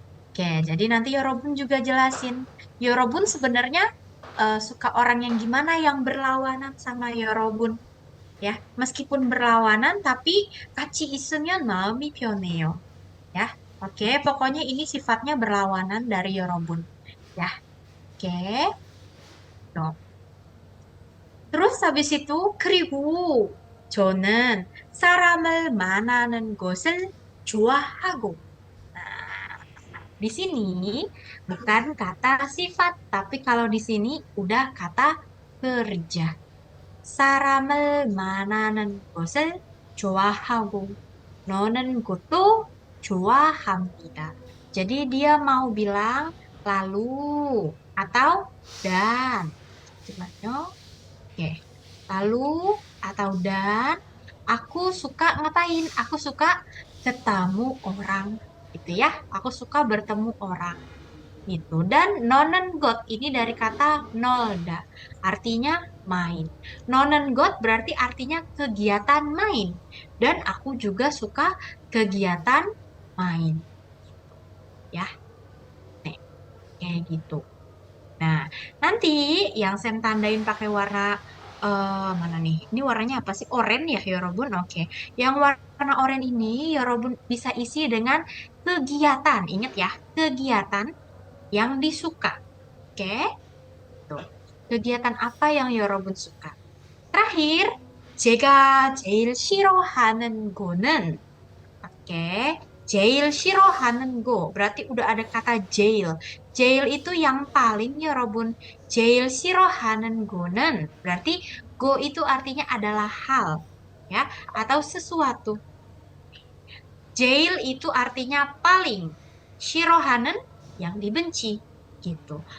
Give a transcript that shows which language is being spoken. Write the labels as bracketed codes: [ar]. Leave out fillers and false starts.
[id] Oke, jadi nanti Yorobun juga jelasin. Yorobun sebenarnya suka orang yang gimana yang berlawanan sama Yorobun. Ya, meskipun berlawanan tapi [ko] 같이 있으면 마음이 편해요. [id] Ya. Oke, pokoknya ini sifatnya berlawanan dari Yorobun. Ya. Oke. Tuh. Terus habis itu [ko] 그리고 저는 사람을 만나는 것을 좋아하고. [id] Nah, di sini bukan kata sifat, tapi kalau di sini udah kata kerja. [ko] 사람을 만나는 것을 좋아하고 노는 것도 좋아합니다. [id] Jadi dia mau bilang lalu atau dan. Gimana? Oke. Lalu atau dan aku suka ngapain? Aku suka ketemu orang gitu ya. Aku suka bertemu orang gitu. Dan nonen got ini dari kata nolda. Artinya main. Nonen got berarti artinya kegiatan main. Dan aku juga suka kegiatan main. Ya. Nih, kayak gitu. Nah, nanti yang Sam tandain pakai warna mana nih? Ini warnanya apa sih? Oranye ya, Yorobun? Oke. Yang warna oranye ini Yorobun bisa isi dengan kegiatan. Ingat ya, kegiatan yang disuka. Oke? Tuh. Kegiatan apa yang Yorobun suka? [ko] Terakhir, 제가 제일 싫어하는 거는 oke. 제일 싫어하는 거 [id] berarti udah ada kata 제일. 제일 itu yang paling Yorobun. [ko] 제일 싫어하는 거는 [id] berarti go itu artinya adalah hal ya atau sesuatu. 제일 itu artinya paling. [ko] 싫어하는 [id] yang dibenci gitu.